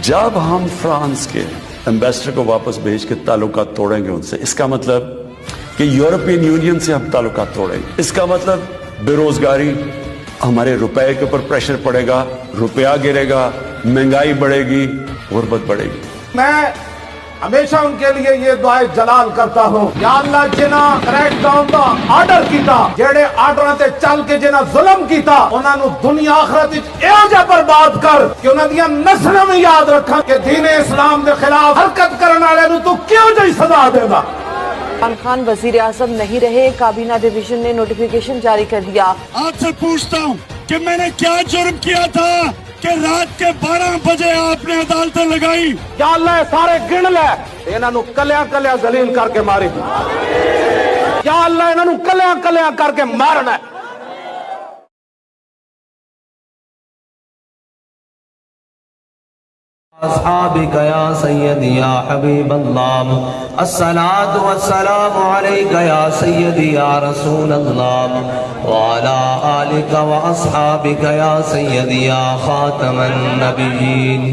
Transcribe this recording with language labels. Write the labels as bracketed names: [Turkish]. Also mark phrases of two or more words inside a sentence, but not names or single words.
[Urdu] جب ہم فرانس کے ایمبیسڈر کو واپس بھیج کے تعلقات توڑیں گے ان سے، اس کا مطلب کہ یورپین یونین سے ہم تعلقات توڑیں گے، اس کا مطلب بے روزگاری، ہمارے روپے کے اوپر پریشر پڑے گا، روپیہ گرے گا، مہنگائی بڑھے گی، غربت بڑھے گی۔ [Punjabi] میں ہمیشہ ان کے لیے یہ دعائے جلال کرتا ہوں، [Arabic] یا اللہ [Punjabi] جنہ کریک ڈاؤن دا آرڈر کیتا، جیڑے آرڈراں تے چل کے جنہ ظلم کیتا، انہاں نو دنیا آخرت وچ ایہو جہا برباد کر کہ انہاں دیاں نسلاں میں یاد رکھاں کہ دین اسلام دے خلاف حرکت کرن والے نو تو کیوں جہی سزا دے گا۔ [Urdu] عمران خان وزیر اعظم نہیں رہے، کابینہ ڈویژن نے نوٹیفیکیشن جاری کر دیا۔ آپ سے پوچھتا ہوں کہ میں نے کیا جرم کیا تھا کہ رات کے 12 بجے آپ نے عدالتیں لگائی؟ [Arabic] یا اللہ [Punjabi] سارے گن لے، انہاں نو کلیاں کلیاں ذلیل کر کے ماری، [Arabic] یا اللہ [Punjabi] انہاں نو کلیاں کلیاں کر کے مارنا ہے۔ [Arabic] اصحابک یا سیدی یا حبیب اللہ، الصلاة والسلام علیک یا سیدی یا رسول اللہ، وعلی آلک واصحابک یا سیدی یا خاتم النبیین۔